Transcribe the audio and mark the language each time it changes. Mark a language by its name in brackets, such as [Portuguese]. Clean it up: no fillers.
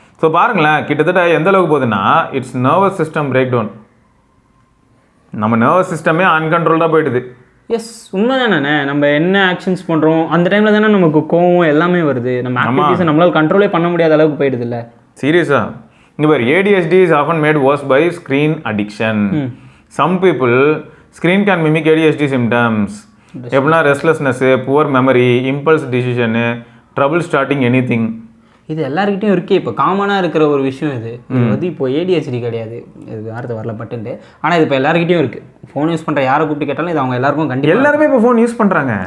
[Tamil] So பாருங்களேன், கிட்டத்தட்ட எந்த அளவுக்கு போகுதுன்னா, [English] It's nervous system break down. [Tamil] நம்ம நர்வஸ் சிஸ்டமே அன்கண்ட்ரோல்டாக போயிடுது. எஸ், உண்மை தானே. நம்ம என்ன ஆக்ஷன்ஸ் பண்ணுறோம் அந்த டைமில் தானே நமக்கு கோவம் எல்லாமே வருது. நம்ம ஆக்டிவிட்டீஸை நம்மளால் கண்ட்ரோலே பண்ண முடியாத அளவுக்கு போயிடுது இல்லை. சீரியஸா? இங்கே பாரு, [English] ADHD is often made worse by screen addiction. Some people, screen can mimic ADHD symptoms. [Tamil] எப்படின்னா restlessness, poor memory, impulse decision, trouble starting anything. இது எல்லாருக்கிட்டையும் இருக்கே. இப்போ காமனாக இருக்கிற ஒரு விஷயம் இது. இது வந்து இப்போ ADHD கிடையாது, இது வார்த்தை வரல பட்டுன்ட்டு. ஆனால் இது இப்போ எல்லாருக்கிட்டையும் இருக்குது. ஃபோன் யூஸ் பண்ணுற யாரை கூப்பிட்டு கேட்டாலும் இது அவங்க எல்லாருக்கும் கண்டிப்பாக. எல்லாருமே இப்போ ஃபோன் யூஸ் பண்ணுறாங்க.